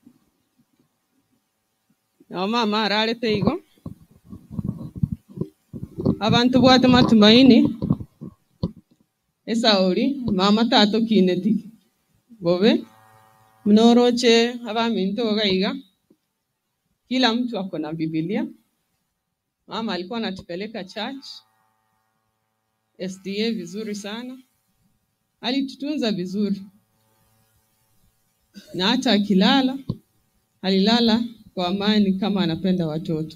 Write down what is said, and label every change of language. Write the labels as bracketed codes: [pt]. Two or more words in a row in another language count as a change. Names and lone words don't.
[guz] na mama arale teigo abantu bwate matumaini esauri mama tato kineti bobe mnoroche abaminto gaiga [sw] kila mtu ako na Biblia. Mama alikuwa anatupeleka church SDA vizuri sana, alitutunza vizuri, na hata akilala alilala kwa amani kama anapenda watoto.